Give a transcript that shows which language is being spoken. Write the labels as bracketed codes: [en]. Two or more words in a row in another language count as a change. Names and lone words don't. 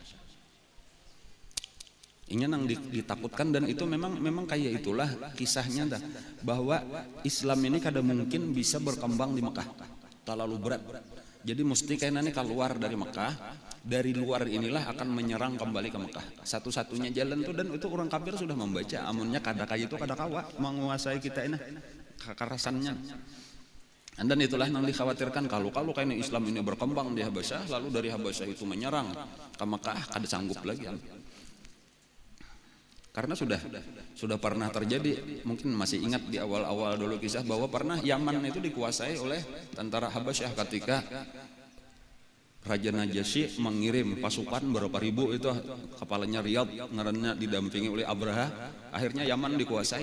[bjn] Ini yang ditakutkan, dan itu memang kayak itulah kisahnya dah, bahwa Islam ini kada mungkin bisa berkembang di Mekah, terlalu berat. [id] Jadi mesti kayaknya keluar dari Mekah, dari luar inilah akan menyerang kembali ke Mekah. [bjn] Satu-satunya jalan tuh, dan itu orang kafir sudah membaca, amunnya kada kayak itu kada kawa menguasai kita ini kekerasannya. [id] Dan itulah yang dikhawatirkan kalau kayaknya Islam ini berkembang di Habasyah, lalu dari Habasyah itu menyerang ke Mekah, kada sanggup lagi. Karena sudah pernah terjadi, mungkin masih ingat di awal-awal dulu kisah bahwa pernah Yaman itu dikuasai oleh tentara Habasyah ketika Raja Najasyi mengirim pasukan berapa ribu itu, kepalanya Riyadh, ngarannya didampingi oleh Abraha, akhirnya Yaman dikuasai.